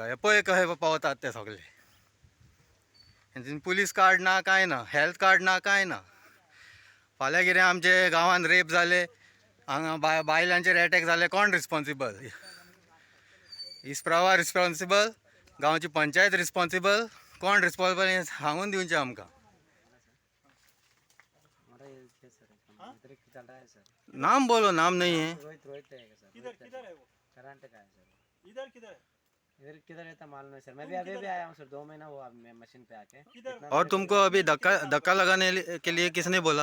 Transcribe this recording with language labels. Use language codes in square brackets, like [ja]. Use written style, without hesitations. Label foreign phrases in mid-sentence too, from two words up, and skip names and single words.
[kok] हे पळय कशे पावतात ते सगळे. हेंचे [en] police card [kok] ना कांय ना. [en] health card [kok] ना कांय ना. फाल्यां कितें आमचे गांवांत रेप जाले हांगा बायलांचेर एटॅक जाले कोण रिस्पॉन्सिबल. इस्प्रावा रिस्पॉन्सिबल गांवची पंचायत रिस्पॉन्सिबल कोण रिस्पॉन्सिबल हें सांगून दिवचें आमकां. [hi] नाम बोलो नाम नहीं है. इधर किधर रहता मालूम है सर. मैं भी अभी आया हूँ सर. 2 महीना हुआ मैं मशीन पे आके. और तुमको अभी धक्का लगाने के लिए किसने बोला?